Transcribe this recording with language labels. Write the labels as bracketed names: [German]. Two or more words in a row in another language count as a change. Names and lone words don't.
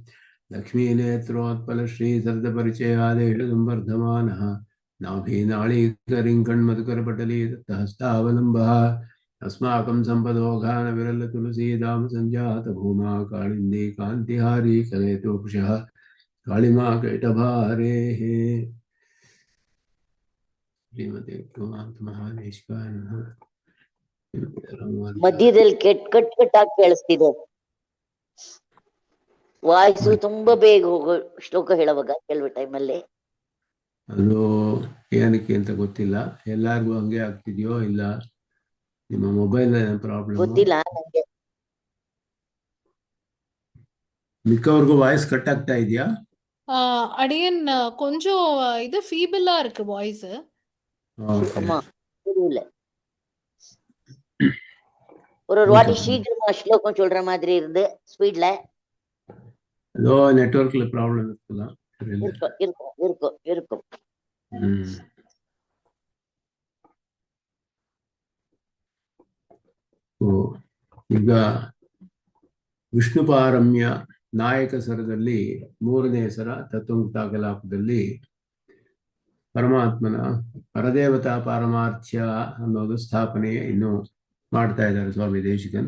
[Sanskrit] लक्ष्मीनेत्रोत्पलश्रीसर्दपरिचयादेशसंवर्धमानः नाभीनाळीकरिङ्कण्मधुकरपटली दत्तहस्तावलम्बः अस्माकं सम्पदोघानविरलतुलसीदामसञ्जातभूमा काळिन्दी कान्तिहारी कलयतोषः काಳಿಮಾ कैटभारेः श्रीमते कुमार महादेशिकाय नमः। [Kannada] ಮಧ್ಯದಲ್ಲಿ ಕಟ್ಟಾಗಿ ಕೇಳಿಸ್ತಿದೆ ವಾಯ್ಸು ತುಂಬಾ ಬೇಗ ಹೋಗೋ ಶ್ಲೋಕ ಹೇಳುವಾಗ ಕೆಲವು ಟೈಮಲ್ಲಿ ಅದು ಏನಕ್ಕೆ ಅಂತ ಗೊತ್ತಿಲ್ಲ, ಎಲ್ಲಾರ್ಗೂ ಹಂಗೆ ಆಗ್ತಿದ್ಯೋ ಇಲ್ಲ ನಿಮ್ಮ [English] mobile problem [Kannada] ಗೊತ್ತಿಲ್ಲ ನಂಗೆ. [Tamil] மிக்கவருக்கும் [English] voice cut [Kannada] ಆಗ್ತಾ ಇದೆಯಾ? [Tamil] அடியன் கொஞ்சம் இது ஃபீபிளா இருக்கு வாய்ஸ். ஆமா புரியல. ஒரு வாட்டி சீக்கிரமா ஸ்லோகம் சொல்ற மாதிரி இருந்து ஸ்பீட்ல. அதோ [English] networkல problem [Tamil] இருக்கலாம். இருக்கும். [Kannada] ಈಗ ವಿಷ್ಣು ಪಾರಮ್ಯ ನಾಯಕ ಸರದಲ್ಲಿ ಮೂರನೇ ಸರ ತತ್ವಮುಕ್ತ ಕಲಾಪದಲ್ಲಿ ಪರಮಾತ್ಮನ ಪರದೇವತಾ ಪಾರಮಾರ್ಥ್ಯ ಅನ್ನೋದು ಸ್ಥಾಪನೆ ಇನ್ನು ಮಾಡ್ತಾ ಇದ್ದಾರೆ ಸ್ವಾಮಿ ದೇಶಿಕನ್.